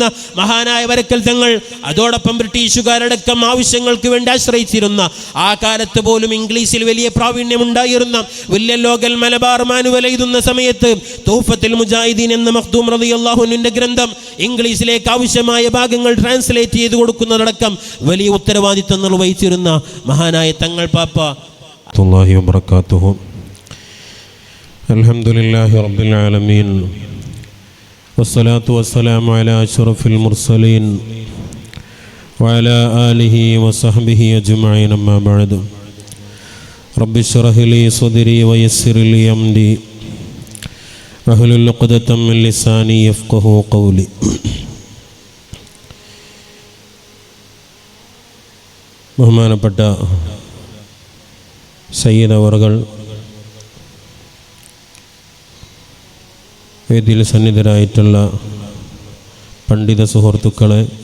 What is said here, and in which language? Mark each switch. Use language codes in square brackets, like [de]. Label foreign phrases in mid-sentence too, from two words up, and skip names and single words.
[ml] മഹാനായ വരക്കൽ തങ്ങൾ അതോടൊപ്പം ബ്രിട്ടീഷുകാരടക്കം ആവശ്യങ്ങൾക്ക് വേണ്ടി ആശ്രയിച്ചിരുന്ന, ആ കാലത്ത് പോലും ഇംഗ്ലീഷിൽ വലിയ പ്രാവീണ്യമുണ്ടായിരുന്ന വില്യം ലോഗൽ മലബാർ മാനുവൽ എഴുതുന്ന സമയത്ത് തൗഫത്തുൽ മുജാഹിദീൻ എന്ന മഖ്ദൂം റളിയല്ലാഹു അൻഹുവിന്റെ ഗ്രന്ഥം ഇംഗ്ലീഷിലേക്ക് ആവശ്യമായ ഭാഗങ്ങൾ ട്രാൻസ്ലേറ്റ് ചെയ്ത് കൊടുക്കുന്നതടക്കം വലിയ ഉത്തരവാദിത്തം നിർവഹിച്ചിരുന്ന മഹാനായ തങ്ങൾ പാപ്പ [ar] الله وبركاته. الحمد لله رب العالمين والصلاة والسلام على أشرف المرسلين وعلى آله وصحبه أجمعين. أما بعد رب اشرح لي صدري ويسر لي أمري واحلل عقدة من لساني يفقهوا قولي. [ml] ബഹുമാനപ്പെട്ട സയ്യിദ് അവറുകൾ, വേദിയിൽ സന്നിധരായിട്ടുള്ള പണ്ഡിത സുഹൃത്തുക്കളെ,